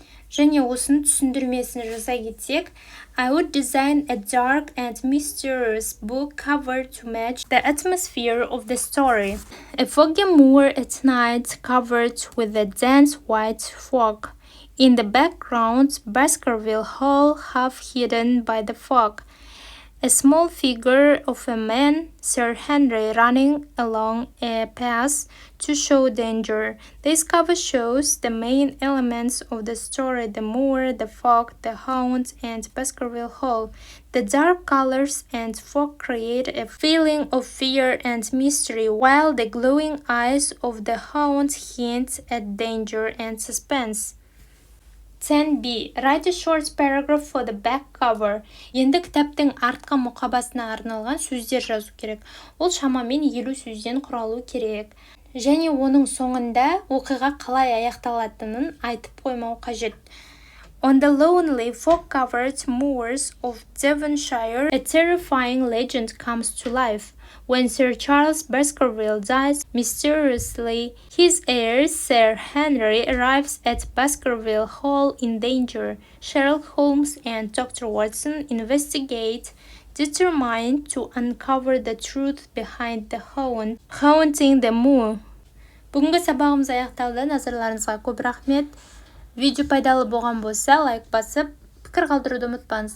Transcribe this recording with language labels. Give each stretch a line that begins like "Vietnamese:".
Kazakh: Және осының түсіндірмесін жасай кетсек,
English: I would design a dark and mysterious book cover to match the atmosphere of the story. A foggy moor at night covered with a dense white fog. In the background, Baskerville Hall half hidden by the fog. A small figure of a man, Sir Henry, running along a path to show danger. This cover shows the main elements of the story: the moor, the fog, the hound, and Baskerville Hall. The dark colors and fog create a feeling of fear and mystery, while the glowing eyes of the hound hint at danger and suspense. 10b. Write a short paragraph for the back cover.
Kazakh: Енді кітаптың артқы мұқабасына арналған сөздер жазу керек. Ол шамамен 50 сөзден құралу керек. Және оның соңында оқиға қалай аяқталатынын айтып қоймау қажет.
English: On the lonely fog-covered moors of Devonshire, a terrifying legend comes to life. When Sir Charles Baskerville dies mysteriously, his heir, Sir Henry, arrives at Baskerville Hall in danger. Sherlock Holmes and Dr. Watson investigate, determined to uncover the truth behind the haunting the moor.
Kazakh: Бүгінгі сабағымыз аяқталды. Назарларыңызға көп рахмет. Видео пайдалы болған болса, лайк басып, пікір қалдыруды ұмытпаңыз.